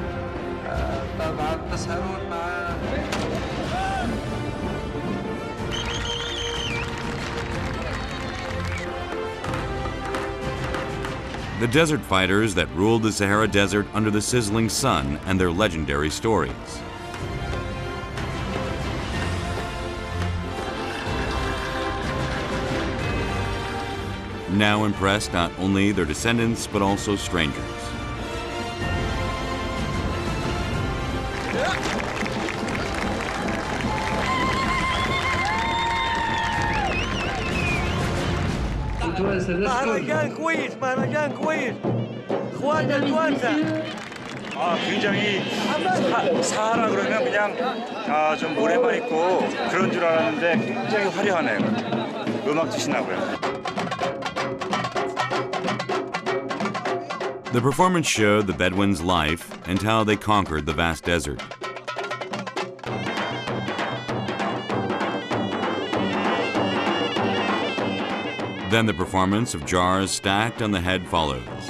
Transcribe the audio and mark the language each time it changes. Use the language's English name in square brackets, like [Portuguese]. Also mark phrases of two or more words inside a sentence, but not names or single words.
[English] The desert fighters that ruled the Sahara Desert under the sizzling sun and their legendary stories. Now impress not only their descendants, but also strangers. [Arabic] مهرجان كويس مهرجان كويس اخواننا توانسه [Korean] 굉장히 사하라 그러면 그냥 좀 모래만 있고 그런 줄 알았는데 굉장히 화려하네요. 음악 주시나 봐요. [English] The performance showed the Bedouins' life and how they conquered the vast desert. Then the performance of jars stacked on the head follows.